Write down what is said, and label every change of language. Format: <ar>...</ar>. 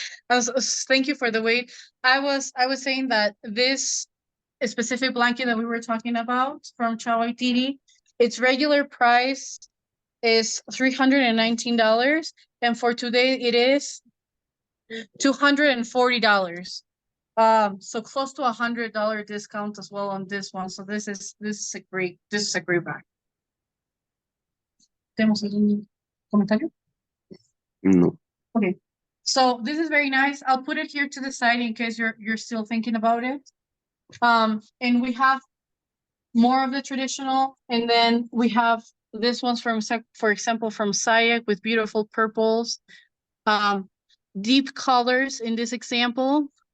<en>Thank you for the wait. I was saying that this specific blanket that we were talking about from Chawaitiri, its regular price is $319, and for today it is $240. So close to $100 discount as well on this one. So this is a great bag.</en> <es>¿Tenemos algún comentario?</es> <en>No. Okay, so this is very nice. I'll put it here to the side in case you're still thinking about it. And we have more of the traditional, and then we have this one's from, for example, from Sayak with beautiful purples, deep colors in this example.</en>